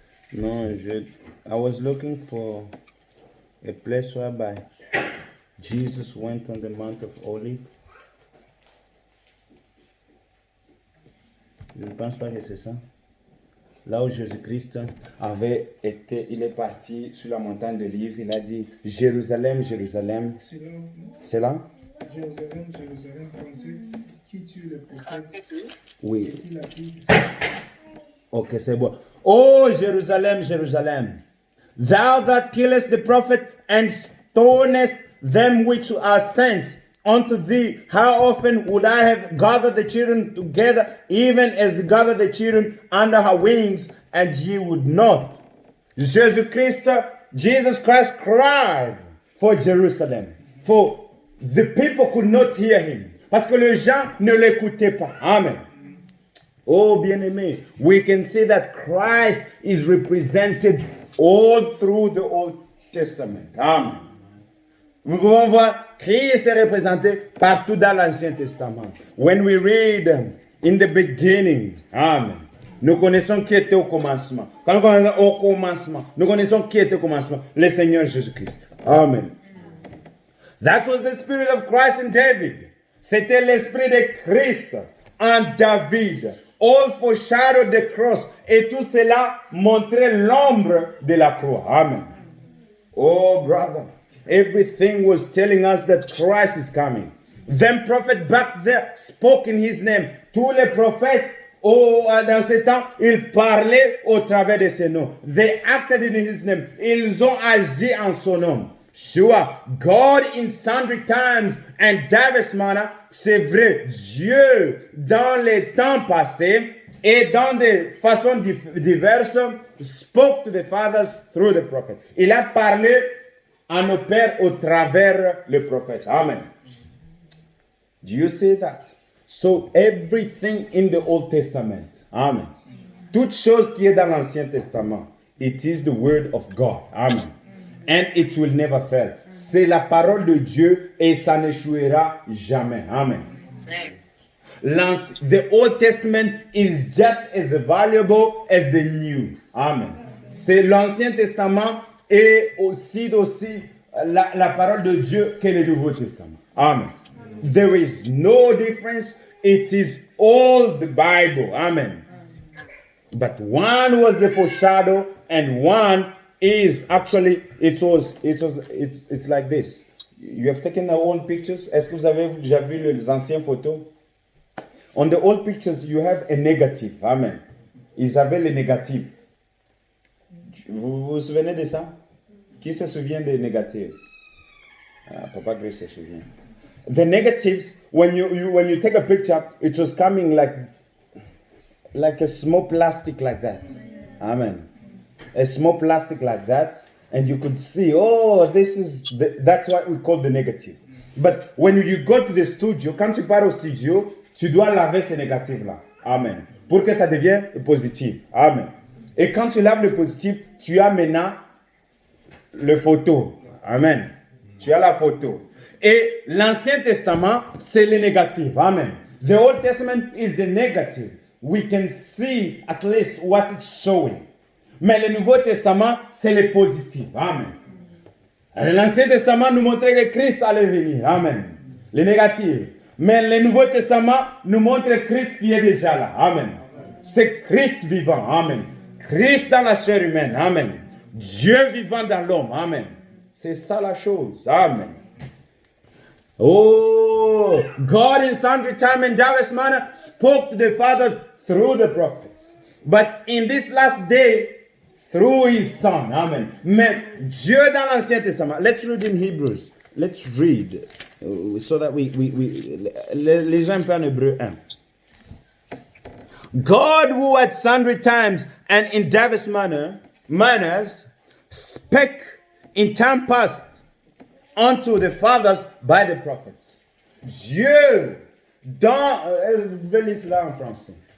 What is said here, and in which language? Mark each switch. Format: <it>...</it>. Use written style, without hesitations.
<en>No, I was looking for a place whereby Jesus went on the Mount of Olives.</en> <fr>Je ne pense pas que c'est ça. Là où Jésus-Christ avait été, il est parti sur la montagne d'Olive, il a dit Jérusalem, Jérusalem. C'est là? Jérusalem, Jérusalem, pensez qui tue les prophètes. Oui. Et qui l'a pris. Ok, c'est bon.</fr> <en>Oh, Jerusalem, Jerusalem, thou that killest the prophet and stonest them which are sent unto thee, how often would I have gathered the children together, even as they gather the children under her wings, and ye would not. Jesus Christ cried for Jerusalem, for the people could not hear him,</en> <fr>parce que les gens ne l'écoutaient pas.</fr> <en>Amen. Oh, bien-aimé, we can see that Christ is represented all through the Old Testament. Amen.</en> <fr>Nous pouvons voir Christ est représenté partout dans l'Ancien Testament.</fr> <en>When we read in the beginning, amen,</en> <fr>nous connaissons qui était au commencement. Quand nous connaissons au commencement, nous connaissons qui était au commencement, le Seigneur Jésus-Christ. Amen.</fr> <en>That was the spirit of Christ in David.</en> <fr>C'était l'esprit de Christ en David.</fr> <en>All foreshadowed the cross.</en> <fr>Et tout cela montrait l'ombre de la croix.</fr> <en>Amen. Oh, brother. Everything was telling us that Christ is coming. Them prophets back there spoke in his name.</en> <fr>Tous les prophètes, dans ce temps, ils parlaient au travers de ses noms.</fr> <en>They acted in his name.</en> <fr>Ils ont agi en son nom.</fr> <en>Sure, God in sundry times and diverse manner,</en> <fr>c'est vrai, Dieu dans les temps passés et dans des façons diverses</fr> <en>spoke to the fathers through the prophet.</en> <fr>Il a parlé à nos pères au travers le prophète. Amen.</fr> <en>Do you see that? So everything in the Old Testament, amen.</en> <fr>Toute chose qui est dans l'Ancien Testament,</fr> <en>it is the word of God.</en> <fr>Amen.</fr> <en>And it will never fail.</en> <fr>C'est la parole de Dieu et ça n'échouera jamais. Amen.</fr> <en>The Old Testament is just as valuable as the New. Amen.</en> <fr>C'est l'Ancien Testament et aussi la parole de Dieu que le Nouveau Testament.</fr> <en>Amen. There is no difference. It is all the Bible. Amen. But one was the foreshadow, and one is actually it's like this. You have taken our old pictures.</en> <fr>Est-ce que vous avez déjà vu les anciennes photos?</fr> <en>On the old pictures, you have a negative. Amen.</en> <fr>Ils avaient les négatifs. Vous vous souvenez de ça? Qui se souvient des négatifs? Papa Grace se souvient.</fr> <en>The negatives, when you take a picture, it was coming like a small plastic like that. Amen. A small plastic like that, and you could see, that's what we call the negative. But when you go to the studio,</en> <fr>quand tu pars au studio, tu dois laver ces négatifs-là. Amen. Pour que ça devienne positif. Amen. Et quand tu laves le positif, tu as maintenant le photo. Amen. Tu as la photo. Et l'Ancien Testament, c'est le négatif. Amen.</fr> <en>The Old Testament is the negative. We can see at least what it's showing.</en> <fr>Mais le Nouveau Testament, c'est le positif. Amen. L'Ancien Testament nous montrait que Christ allait venir. Amen. Le négatif. Mais le Nouveau Testament nous montre Christ qui est déjà là. Amen. C'est Christ vivant. Amen. Christ dans la chair humaine. Amen. Dieu vivant dans l'homme. Amen. C'est ça la chose. Amen.</fr> <en>Oh, God in sundry time and diverse manner spoke to the fathers through the prophets. But in this last day, through his son. Amen.</en> <fr>Mais Dieu dans l'Ancien Testament.</fr> <en>Let's read in Hebrews. Let's read. So that we</en> <fr>lisons un peu en Hébreu 1.</fr> <en>God who at sundry times and in diverse manners spake in time past unto the fathers by the prophets.</en> <fr>Dieu dans... je vais lire cela en français.</fr>